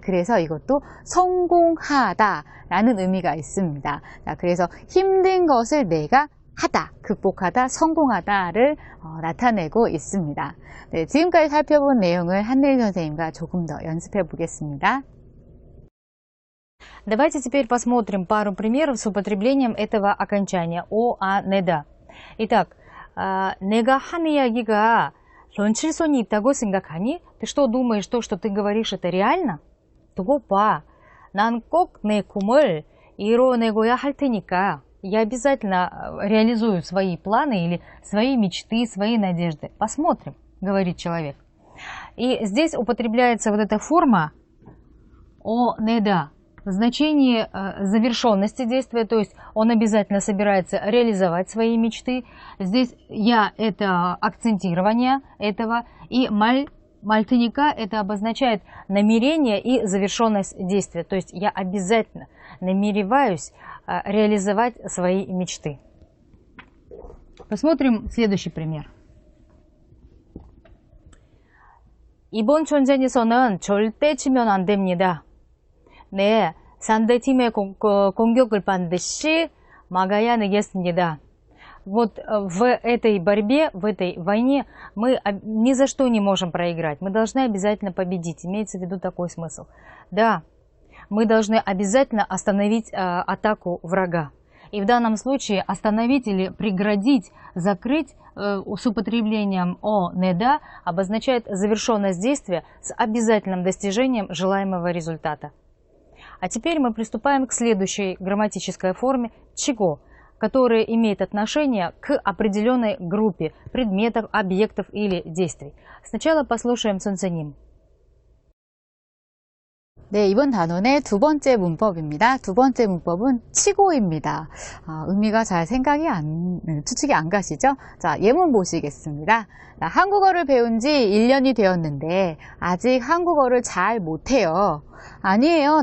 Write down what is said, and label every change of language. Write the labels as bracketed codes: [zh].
[ko] 그래서 이것도 성공하다라는 의미가 있습니다. 자, 그래서 힘든 것을 내가 하다, 극복하다, 성공하다를 나타내고 있습니다. 네, 지금까지 살펴본 내용을 한내일 선생님과 조금 더 연습해 보겠습니다. [ru] Давайте теперь посмотрим пару примеров с употреблением этого окончания о, а, неда. [ko] Итак, 내가 한 이야기가 현실성이 있다고 생각하니? [ru] Ты что, думаешь, то, что ты говоришь, это реально? [ko] 두고 봐. 난 꼭 내 꿈을 이뤄내고야 할 테니까. [ru] Я обязательно реализую свои планы или свои мечты, свои надежды. Посмотрим, говорит человек. И здесь употребляется вот эта форма о, неда. В значении завершенности действия, то есть он обязательно собирается реализовать свои мечты. Здесь я – это акцентирование этого, и мальтыника – это обозначает намерение и завершенность действия. То есть я обязательно намереваюсь реализовать свои мечты. Посмотрим следующий пример. [ko] 이번 전쟁에서는 절대 지면 안 됩니다. 네, 상대팀의 공격을 반드시 막아야 되겠습니다. [ru] Вот в этой борьбе, в этой войне мы ни за что не можем проиграть. Мы должны обязательно победить. Имеется в виду такой смысл. Да, мы должны обязательно остановить атаку врага. И в данном случае остановить или преградить, закрыть с употреблением о, неда обозначает завершенность действия с обязательным достижением желаемого результата. А теперь мы приступаем к следующей грамматической форме чего, которая имеет отношение к определенной группе предметов, объектов или действий. Сначала послушаем 선생님. [ko] 네, 이번 단원의 두 번째 문법입니다. 두 번째 문법은 치고입니다. 의미가 잘 추측이 안 가시죠? 자, 예문 보시겠습니다. 자, 한국어를 배운 지 1년이 되었는데 아직 한국어를 잘 못해요. 아니에요.